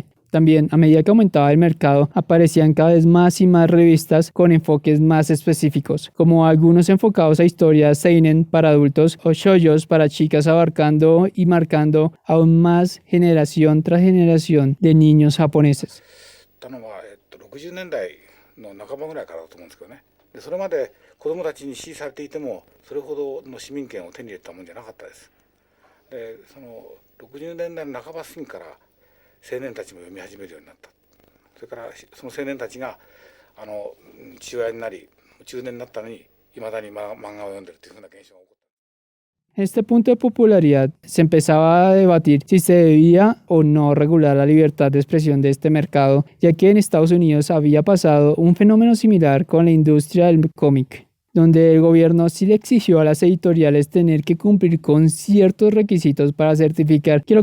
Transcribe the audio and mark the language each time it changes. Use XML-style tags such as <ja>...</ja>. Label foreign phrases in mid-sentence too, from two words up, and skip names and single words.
<es>También, a medida que aumentaba el mercado, aparecían cada vez más y más revistas con enfoques más específicos, como algunos enfocados a historias seinen para adultos o shoujos para chicas, abarcando y marcando aún más generación tras generación de niños japoneses.</es> <ja>60 年代の半ばぐらいからだと思うんですけどね。でそれまで子どもたちに支持されていてもそれほどの市民権を手に入れたもんじゃなかったです。でその60年代の半ば過ぎから青年たちも読み始めるようになった。それからその青年たちが父親になり中年になったのにいまだに漫画を読んでるというふうな現象が起こった。</ja> <es>Este punto de popularidad se empezaba a debatir si se debía o no regular la libertad de expresión de este mercado, ya que en Estados Unidos había pasado un fenómeno similar con la industria del cómic, donde el gobierno sí le exigió a las editoriales tener que cumplir con ciertos requisitos para certificar que lo</es>